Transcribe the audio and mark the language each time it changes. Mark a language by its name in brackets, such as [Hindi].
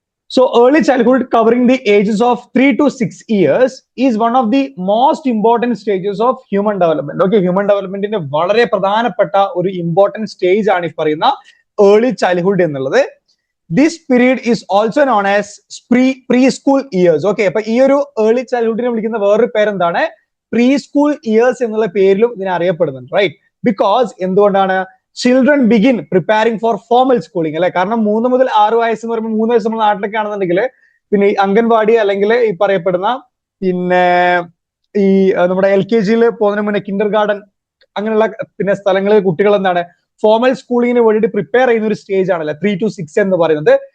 [English] So early childhood, covering the ages of 3 to 6 years, is one of the most important stages of human development. [Malayalam] Okay, human development ന്റെ വളരെ പ്രധാനപ്പെട്ട ഒരു important stage ആണ് ഈ പറയുന്ന early childhood എന്നുള്ളത്. [English] This period is also known as preschool years. [Malayalam] Okay, അപ്പൊ ഈ ഒരു ഏർലി ചൈൽഡ്ഹുഡിനെ വിളിക്കുന്ന വേറൊരു പേരെന്താണ്? പ്രീസ്കൂൾ ഇയേഴ്സ് എന്നുള്ള പേരിലും ഇതിനെ അറിയപ്പെടുന്നുണ്ട്. [English] right, because [Malayalam] എന്തുകൊണ്ടാണ്? [English] Children begin preparing for formal schooling, അല്ലെ? [Malayalam] കാരണം 3 മുതൽ 6 വയസ്സ് എന്ന് പറയുമ്പോൾ 3 വയസ്സ് നമ്മുടെ നാട്ടിലൊക്കെ ആണെന്നുണ്ടെങ്കിൽ പിന്നെ ഈ അംഗൻവാടി അല്ലെങ്കിൽ ഈ പറയപ്പെടുന്ന പിന്നെ ഈ നമ്മുടെ LKG പോകുന്നതിന് മുന്നേ കിൻഡർ ഗാർഡൻ അങ്ങനെയുള്ള പിന്നെ സ്ഥലങ്ങളിൽ കുട്ടികൾ എന്താണ് ഫോർമൽ സ്കൂളിങ്ങിന് വേണ്ടിയിട്ട് പ്രിപ്പയർ ചെയ്യുന്ന ഒരു സ്റ്റേജ് ആണല്ലേ 3 to 6 എന്ന് പറയുന്നത്.